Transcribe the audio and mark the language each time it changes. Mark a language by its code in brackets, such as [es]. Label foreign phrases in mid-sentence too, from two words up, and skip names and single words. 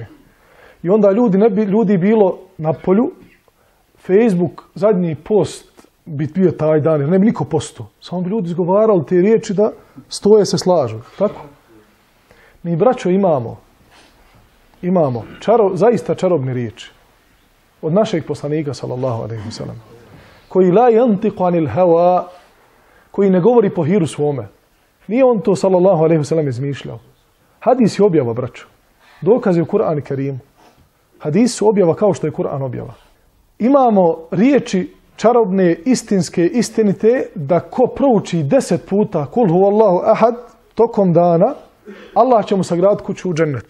[bs] I onda ljudi bilo na polju, Facebook, zadnji post bi bio taj dan, jer ne bi niko postao. Samo bi ljudi izgovarali te riječi da stoje se slažu. Tako? Mi, braćo, imamo zaista čarobne riječi od našeg poslanika, [ar] صلى الله عليه وسلم, [bs] koji [ar] لا ينطق عن الهوى, [bs] koji ne govori po hiru svome. Nije on to, [ar] صلى الله عليه وسلم, [bs] izmišljao. Hadis je objava, braćo. Dokaz je u Kur'anu Kerimu. Hadis su objava kao što je Kur'an objava. Imamo riječi čarobne, istinske, istinite, da ko prouči 10 puta [ar] قل هو الله أحد [bs] tokom dana, Allah će mu sagraditi kuću u džennetu.